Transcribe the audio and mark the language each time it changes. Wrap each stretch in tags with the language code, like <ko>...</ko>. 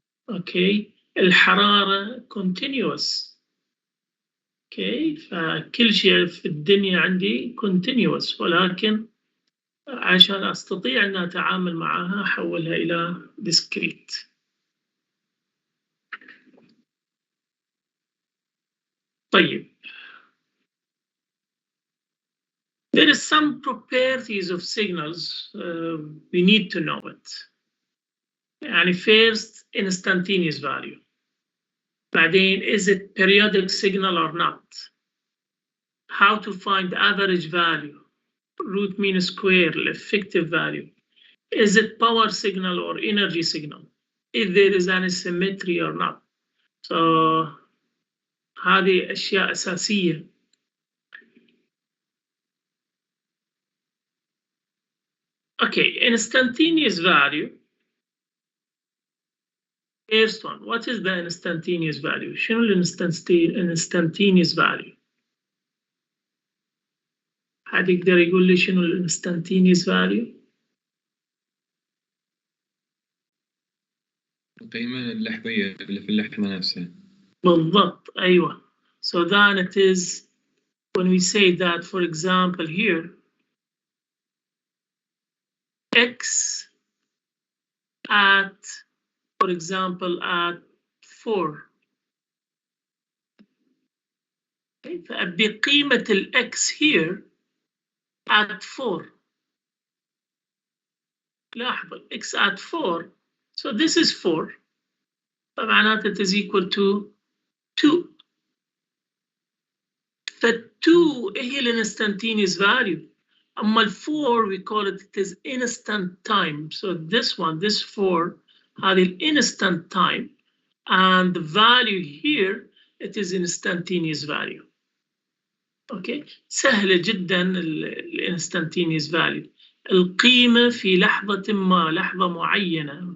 <ar>اوكي، الحراره continuous. اوكي، فكل شيء في الدنيا عندي continuous، ولكن عشان استطيع ان اتعامل معها احولها الى discrete. طيب،</ar> <en>there is some properties of signals we need to know it.</en> <ar>يعني</ar> <en>first instantaneous value. بعدين is it periodic signal or not? How to find average value, root mean square, effective value. Is it power signal or energy signal? If there is any symmetry or not. So</en> <ar>هذه أشياء أساسية.</ar> <en>Okay, instantaneous value. First one, what is the instantaneous value?</en> <ar>شنو</ar> <en>instantaneous value?</en> <ar>حد يقدر يقول لي شنو instantaneous value؟ القيمة اللحظية اللي في اللحظة نفسها. بالضبط، أيوة.</ar> <en>So then it is when we say that, for example, here x at, for example, at 4.</en> <ar>بقيمة ال x</ar> <en>here at 4.</en> <ar>لاحظوا</ar> <en>x at 4, so this is 4,</en> <ar>فمعناته</ar> <en>it is equal to 2.</en> <ar>ف2 هي ال instantaneous value. أما ال</ar> <en>4 we call it is instant time. So this one, this 4,</en> <ar>هذه ال</ar> <en>instant time, and the value here it is instantaneous value. Okay,</en> <ar>سهلة جدا ال instantaneous value. القيمة في لحظة ما، لحظة معينة.</ar>